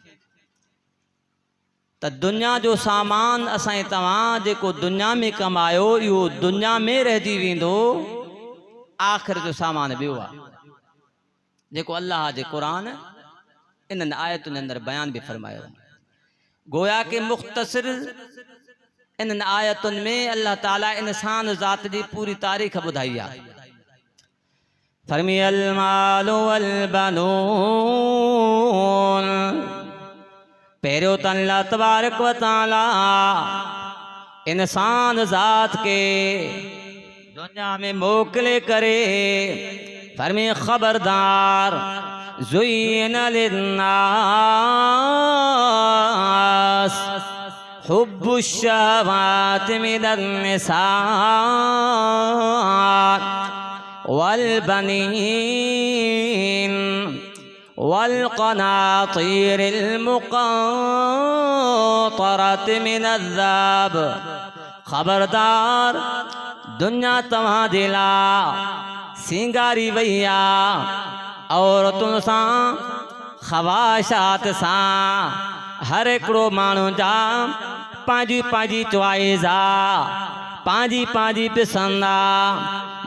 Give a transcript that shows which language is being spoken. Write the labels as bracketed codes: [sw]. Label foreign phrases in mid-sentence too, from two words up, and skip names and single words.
[sd] त दुनिया जो सामान असां तव्हां जेको दुनिया में कमायो, इहो दुनिया में रहिजी वेंदो। आख़िर जो सामान ॿियो आहे जेको अल्लाह जे क़ुरान इन्हनि आयतुनि अंदरि बयान भी फरमायो। गोया के मुख्तसर इन्हनि आयतुनि में अल्लाह ताला इंसान ज़ात जी पूरी तारीख़ ॿुधाई आहे। फरमियल [ar] مال والبنون, [sd] पहिरियों त [ar] الله تبارك وتعالى [sd] इंसान ज़ात के दुनिया में मोकले करे फरमी खबरदार ज़ुय्यिना [ar] للناس حب الشهوات من النساء والبنين والقناطير المقنطرة من الذهب. [sd] खबरदार दुनिया तव्हां जे लाइ सिंगारी वई आहे औरतुनि सां, ख़वाशात सां। हर हिकिड़ो माण्हू जा पंहिंजी पंहिंजी चॉइस आहे, पंहिंजी पंहिंजी पसंदि आहे।